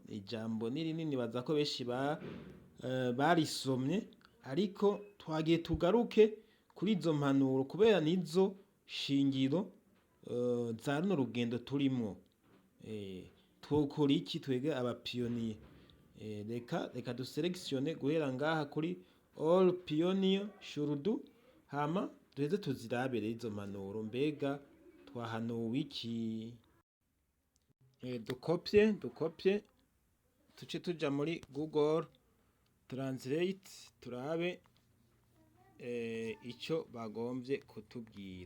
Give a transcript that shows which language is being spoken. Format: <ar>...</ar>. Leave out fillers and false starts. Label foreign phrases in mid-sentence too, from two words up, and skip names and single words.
<rn>Ijambo ni rinini, baza ko benshi barisomye, ariko twagiye tugaruke kuri izo mpanuro kubera nizo shingiro za runo rugendo turimwo. Twokora iki twege abapiyoniye? Reka duselekisione guhera ngaha kuri</rn> <en>all pioneer should do,</en> <rn>hama duheze tuzirabire izo mpanuro. Mbega twahanuwe iki? Dukopye tuce tuja muri Google Translate turabe ico bagomvye kutubwira.</rn>